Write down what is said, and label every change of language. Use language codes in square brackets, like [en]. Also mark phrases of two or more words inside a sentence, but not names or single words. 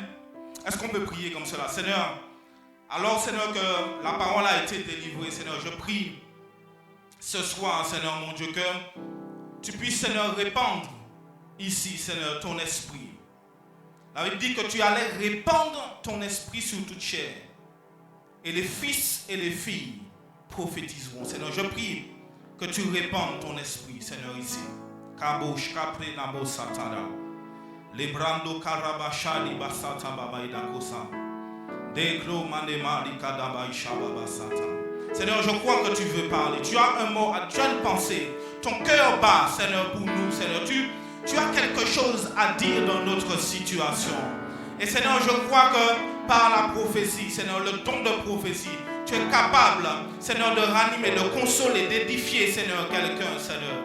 [fr] Est-ce qu'on peut prier comme cela? Seigneur, alors Seigneur, que la parole a été délivrée, Seigneur, je prie ce soir, Seigneur, mon Dieu, que tu puisses, Seigneur, répandre ici, Seigneur, ton esprit. La Bible dit que tu allais répandre ton esprit sur toute chair. Et les fils et les filles prophétiseront. Seigneur, je prie que tu répandes ton esprit, Seigneur, ici. Kabosh kapre nabo satana. Lebrando karabashali basata babaida kosa. Degro manema likadaba ishababa sata. Seigneur, je crois que tu veux parler. Tu as un mot, tu as une pensée. Ton cœur bat, Seigneur, pour nous, Seigneur. Tu as quelque chose à dire dans notre situation. Et Seigneur, je crois que par la prophétie, Seigneur, le don de prophétie, Tu es capable, Seigneur, de ranimer, de consoler, d'édifier, Seigneur, quelqu'un, Seigneur.